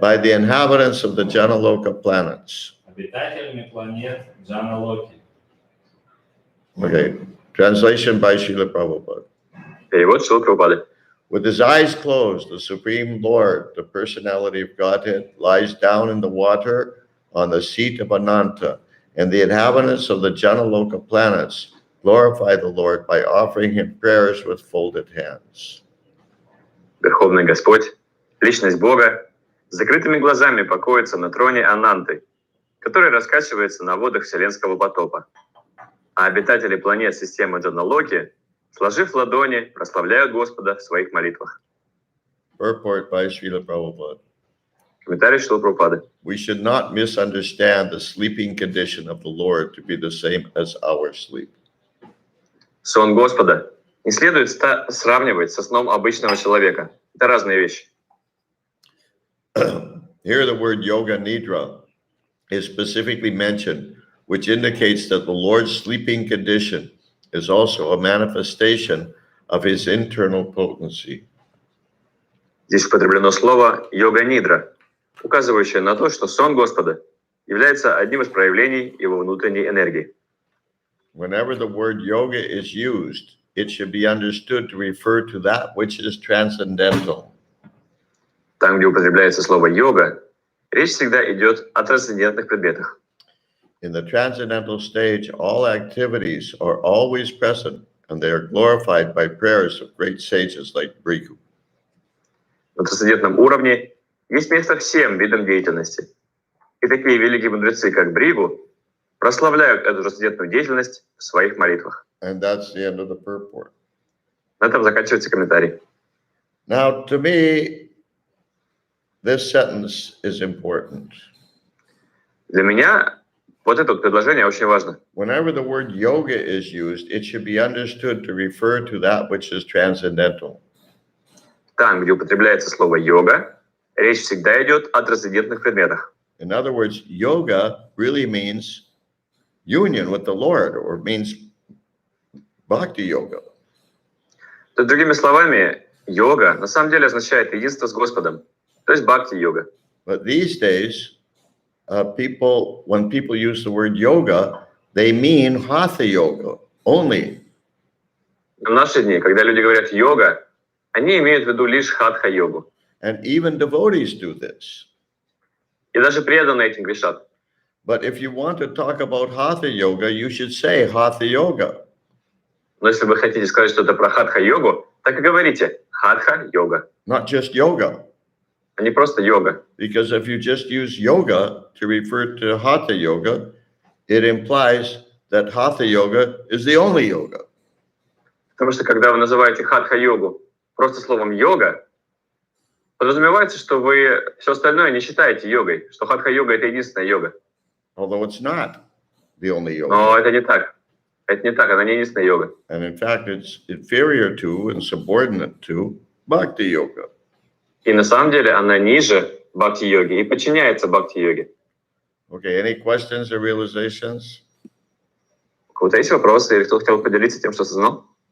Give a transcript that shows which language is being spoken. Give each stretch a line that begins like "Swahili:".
English: by the inhabitants of the Jana Loka planets.
Russian: Обитателями планет Джаналоки
English: Okay. Translation by Srila Prabhupada.
Russian: Перевод Шрилы Прабхупады.
English: With his eyes closed, the Supreme Lord, the personality of Godhead, lies down in the water on the seat of Ananta, and the inhabitants of the Janaloka planets glorify the Lord by offering him prayers with folded hands.
Russian: Верховный Господь, Личность Бога, с закрытыми глазами покоится на троне Ананты, который раскачивается на водах вселенского потопа. А обитатели планет системы Джаналоки, сложив ладони, прославляют Господа в своих молитвах.
English: Purport by Srila Prabhupada.
Russian: Комментарий Шрилы Прабхупады.
English: We should not misunderstand the sleeping condition of the Lord to be the same as our sleep.
Russian: Сон Господа не следует сравнивать со сном обычного человека, Это разные вещи.
English: Here the word yoga nidra is specifically mentioned, which indicates that the Lord's sleeping condition is also a manifestation of his internal potency.
Russian: Здесь употреблено слово йога-нидра, указывающее на то, что сон Господа является одним из проявлений его внутренней энергии.
English: Whenever the word yoga is used, it should be understood to refer to that which is transcendental.
Russian: Там, где употребляется слово «йога», речь всегда идет о трансцендентных предметах.
English: In the transcendental stage, all activities are always present, and they are glorified by prayers of great sages like Bhrigu.
Russian: На трансцендентном уровне есть место всем видам деятельности. И такие великие мудрецы, как Бригу, прославляют эту трансцендентную деятельность в своих молитвах.
English: And that's the end of the purport.
Russian: На этом заканчивается комментарий.
English: Now, to me, this sentence is important.
Russian: Для меня вот это вот предложение очень важно.
English: Whenever the word yoga is used, it should be understood to refer to that which is transcendental.
Russian: Там, где употребляется слово «йога», речь всегда идет о трансцендентных предметах.
English: In other words, yoga really means union with the Lord, or means bhakti yoga.
Russian: То есть, другими словами, йога на самом деле означает единство с Господом, то есть бхакти-йога.
English: But these days, when people use the word yoga, they mean hatha yoga only.
Russian: Но в наши дни, когда люди говорят «йога», они имеют в виду лишь хатха-йогу.
English: And even devotees do this.
Russian: И даже преданные этим грешат.
English: But if you want to talk about hatha yoga, you should say hatha yoga.
Russian: Но если вы хотите сказать что-то про хатха-йогу, так и говорите хатха-йога,
English: Not just yoga.
Russian: а не просто йога.
English: Because if you just use yoga to refer to hatha yoga, it implies that hatha yoga is the only yoga.
Russian: Потому что когда вы называете хатха-йогу просто словом йога, подразумевается, что вы все остальное не считаете йогой, что хатха-йога — это единственная йога.
English: Although it's not the only yoga.
Russian: Но это не так. Это не так, она не единственная йога.
English: And in fact, it's inferior to and subordinate to bhakti yoga.
Russian: И на самом деле она ниже бхакти-йоги и подчиняется бхакти-йоге.
English: Okay, any questions or realizations?
Russian: У кого-то есть вопросы или кто хотел поделиться тем, что осознал?